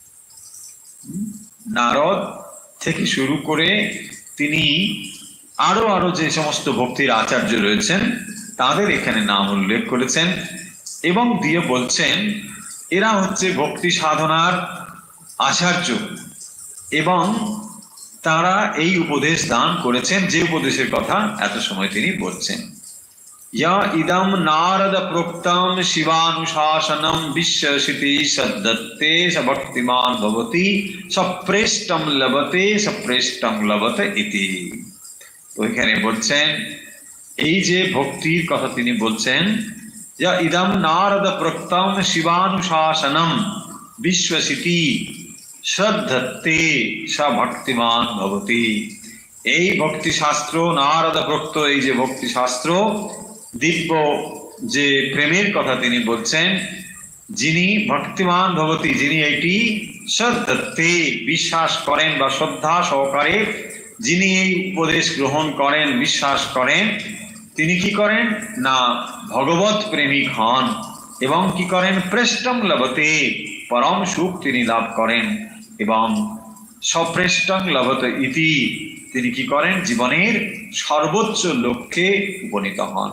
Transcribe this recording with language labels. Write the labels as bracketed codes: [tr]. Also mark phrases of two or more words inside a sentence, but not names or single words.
[bn] নারদ থেকে শুরু করে তিনি আরো আরো যে সমস্ত ভক্তির আচার্য রয়েছেন তাদের এখানে নাম উল্লেখ করেছেন এবং দিয়ে বলছেন এরা হচ্ছে ভক্তি সাধনার আচার্য এবং তারা এই উপদেশ দান করেছেন যে উপদেশের কথা এত সময় তিনি বলছেন। [sa] या इदं नारद प्रोक्तं शिवानुशासनं विश्वसिति सद्दत्ते स भक्तिमान भवति सप्रेष्टं लभते सप्रेष्टं लभत इति। [bn] তো এখানে বলছেন এই যে ভক্তির কথা তিনি বলছেন, [sa] या इदं नारद प्रोक्तं शिवानुशासनं विश्वसिति सद्दत्ते स भक्तिमान भवति। [bn] এই ভক্তি শাস্ত্র নারদ প্রোক্ত এই যে ভক্তি শাস্ত্র দিব্য যে প্রেমের কথা তিনি বলছেন, যিনি [sa] ভক্তিমান ভবতি, [bn] যিনি এটি শ্রদ্ধতে বিশ্বাস করেন বা শ্রদ্ধা সহকারে যিনি এই উপদেশ গ্রহণ করেন বিশ্বাস করেন, তিনি কি করেন না ভগবত প্রেমিক হন এবং কি করেন [sa] প্রেষ্টম লভতে [bn] পরম সুখ তিনি লাভ করেন এবং [sa] সপ্রেষ্টং লভত ইতি [bn] তিনি কি করেন জীবনের সর্বোচ্চ লক্ষ্যে উপনীত হন।